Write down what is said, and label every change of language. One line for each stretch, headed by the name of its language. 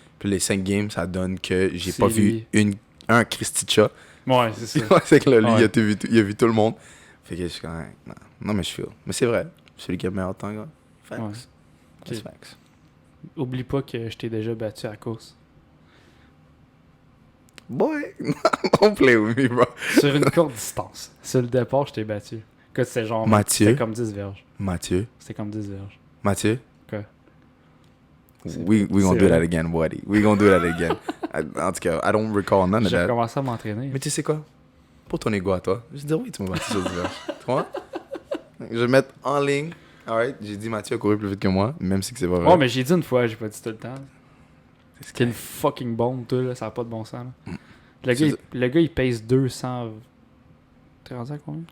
French: Puis les 5 games, ça donne que j'ai pas vu un Christy Cha. Ouais, c'est ça. C'est que là, lui, il a vu tout le monde. Fait que je suis quand même. Non, mais je feel. Mais c'est vrai. Celui qui a le meilleur temps, gars.
English: Facts.
French: Ouais.
English: Okay. Facts.
French: Oublie pas que je t'ai déjà battu à la course.
English: Boy, don't play with me, bro.
French: Sur une courte distance. Sur le départ, je t'ai battu. Écoute, c'était genre. Mathieu. C'était comme 10 verges. Mathieu. C'était comme 10 verges. Mathieu. Quoi?
English: We gonna do that again, buddy. We gonna do that again.
French: En tout cas,
English: I don't recall none of that.
French: J'ai commencé à m'entraîner. Mais tu sais quoi? Pour ton ego à toi, je vais dire oui, tu m'as battu sur 10 verges. Tu vois? Je vais mettre en ligne. Alright, j'ai dit Mathieu a couru plus vite que moi, même si c'est pas vrai. Ouais, mais j'ai dit une fois, j'ai pas dit tout le temps. C'est une fucking bombe, toi, là, ça a pas de bon sens. Là. Le gars, il pèse 200. T'es rendu à combien?